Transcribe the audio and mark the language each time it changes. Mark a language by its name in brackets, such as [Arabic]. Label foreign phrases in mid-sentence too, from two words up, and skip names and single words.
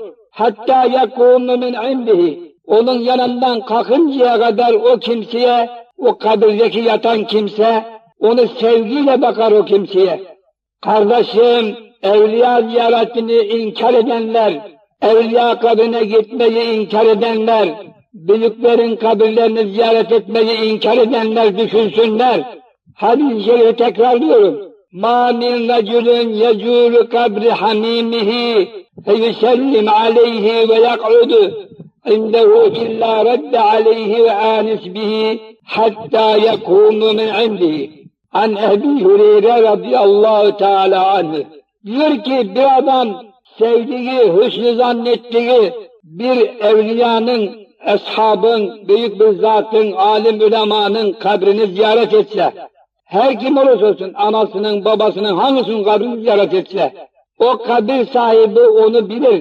[Turkish] Hatta [Arabic] يقوم من عنده, [Turkish] onun yanından kalkıncaya kadar o kimseye, o kabirdeki yatan kimse, onu sevgiyle bakar o kimseye. Kardeşim, evliya ziyaretini inkar edenler, evliya kabrine gitmeyi inkar edenler, büyüklerin kabirlerini ziyaret etmeyi inkar edenler düşünsünler. Hadis-i şerifi tekrarlıyorum. [Arabic] مَا مِنْ رَجُلٍ يَزُورُ قَبْرِ حَمِيمِهِ فَيُسَلِّمْ عَلَيْهِ وَيَقْعُدُ عِنْدَهُ إِلَّا رَدَّ عَلَيْهِ وَآنِسْ بِهِ حَتَّى يَكُونُ مِنْ عِنْدِهِ. [Turkish] An Ebi Hureyre [Arabic] رضي الله تعالى عنه [Turkish] diyor ki, bir adam sevdiği, hüsnü zannettiği bir evliyanın, eshabın, büyük bir zatın, alim ulemanın kabrini ziyaret etse, her kim olursa olsun, anasının, babasının, hangisinin kabrini ziyaret etse, o kabir sahibi onu bilir.